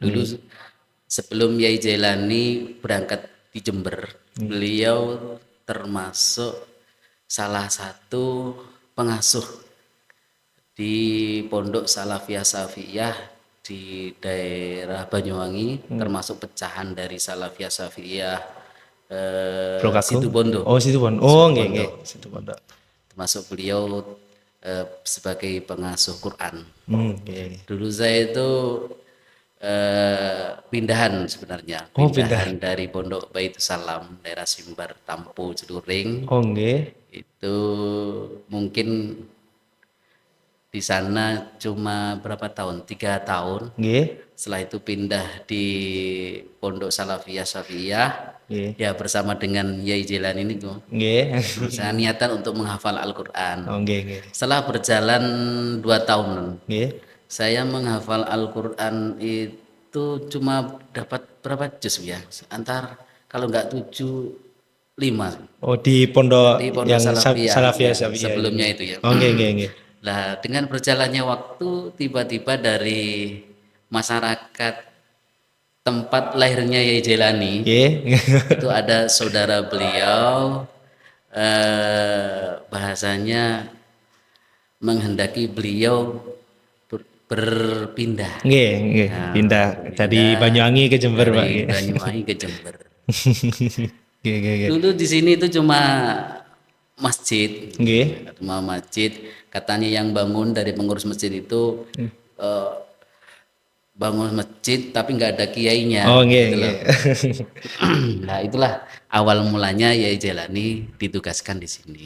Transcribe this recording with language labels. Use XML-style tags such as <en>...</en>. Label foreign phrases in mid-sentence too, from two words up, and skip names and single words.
<id>Dulu sebelum Yai Jailani berangkat di Jember, beliau termasuk salah satu pengasuh di Pondok Salafiyah Safiyah di daerah Banyuwangi, termasuk pecahan dari Salafiyah Safiyah Situbondo. Oh, Situbondo.</id> <jv>Oh, nggih, nggih, Situbondo.</jv> <id>Termasuk beliau sebagai pengasuh Quran. Nggih. Dulu saya itu pindahan sebenarnya, Oh, pindah. pindahan dari Pondok Baitus Salam daerah Simbar Tampu Celuring Oh, nggih. itu mungkin di sana cuma berapa tahun? 3 tahun. Nggih. Setelah itu pindah di Pondok Salafiyah Syafiyah Nggih. ya bersama dengan Yai Jelani ini tuh. Nggih. Saya niatan untuk menghafal Al-Quran.</id> <jv>Oh, nggih, nggih.</jv> <id>Setelah berjalan 2 tahun, Nggih. saya menghafal Al-Quran itu cuma dapat berapa juz ya? Antar kalau nggak 7, 5 Oh, di pondok di Pondok yang Salafiyah Salafiyah ya, Syafiyah. sebelumnya itu ya.</id> <jv>Oh, nggih, nggih, nggih.</jv> <id>Nah, dengan berjalannya waktu tiba-tiba dari masyarakat tempat lahirnya Yai Jelani Nggih. itu ada saudara beliau bahasanya menghendaki beliau berpindah.</id> <jv>Nggih, nggih.</jv> <id>Nah, Pindah dari berpindah Banyuwangi ke Jember, Pak. dari Nggih. Banyuwangi ke Jember.</id> <jv>Nggih, nggih, nggih.</jv> <id>Dulu di sini itu cuma masjid, Nggih. cuma masjid. Katanya yang bangun dari pengurus masjid itu eh, bangun masjid tapi nggak ada kiainya. Oh, nggih, gitu loh. nggih. Nah itulah awal mulanya Yai Jelani ditugaskan di sini.</id>